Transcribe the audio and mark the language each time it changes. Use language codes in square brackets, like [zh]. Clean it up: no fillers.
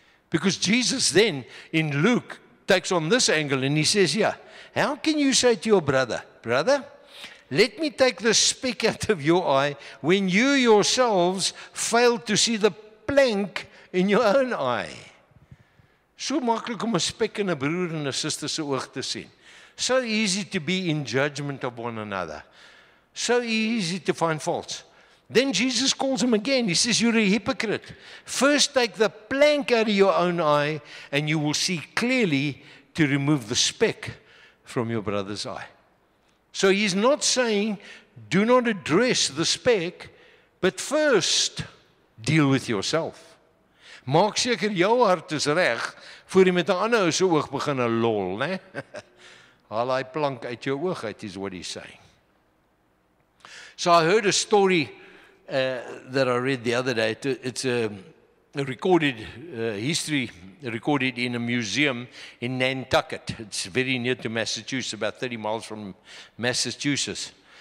[en] Because Jesus then, in Luke, takes on this angle and he says, yeah, how can you say to your brother, let me take the speck out of your eye when you yourselves fail to see the plank in your own eye? [af] So maklik om 'n spek in 'n broer en 'n suster se oog te sien. [en] So easy to be in judgment of one another. So easy to find faults. Then Jesus calls him again. He says, you're a hypocrite. First take the plank out of your own eye and you will see clearly to remove the speck from your brother's eye. So he's not saying, do not address the speck, but first deal with yourself. [af] Maak seker jou hart is reg, voor jy met 'n ander ou se oog begin lol, né? Haal hy plank uit jou oog uit, [en] is what he's saying. So I heard a story that I read the other day. It's a recorded history recorded in a museum in Nantucket. It's very near to Massachusetts, about 30 miles from Massachusetts.